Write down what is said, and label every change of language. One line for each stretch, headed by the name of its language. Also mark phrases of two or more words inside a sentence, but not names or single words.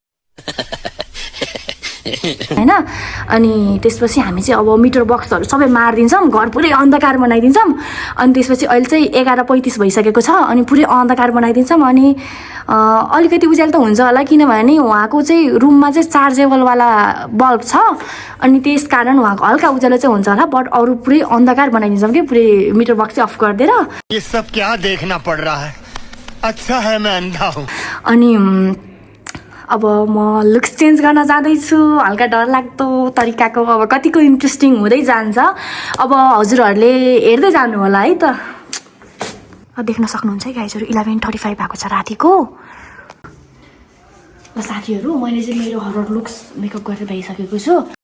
Nepali: होइन अनि त्यसपछि हामी चाहिँ अब
English: meter boxes
Nepali: सबै मारिदिन्छौँ घर पुरै अन्धकार बनाइदिन्छौँ अनि त्यसपछि अहिले चाहिँ 11:35 भइसकेको छ अनि पुरै अन्धकार बनाइदिन्छौँ अनि अलिकति उज्यालो त हुन्छ होला किनभने उहाँको चाहिँ रुममा चाहिँ चार्जेबलवाला बल्ब छ अनि त्यस कारण उहाँको हल्का उज्यालो चाहिँ हुन्छ होला बट अरू पुरै अन्धकार बनाइदिन्छौँ कि पुरै
English: meter box
Nepali: चाहिँ अफ गरिदिएर
Hindi: ये सब क्या देखना पड़ रहा है अच्छा है मैं अंधा हूँ
Nepali: अनि अब म
English: looks change
Nepali: गर्न जाँदैछु हल्का डरलाग्दो तरिकाको अब कतिको इन्ट्रेस्टिङ हुँदै जान्छ अब हजुरहरूले हेर्दै जानु होला है त देख्न सक्नुहुन्छ है गाइजहरू 11:35 भएको छ रातिको ल साथीहरू मैले चाहिँ मेरो
English: horror looks makeup
Nepali: गरेर भइसकेको छु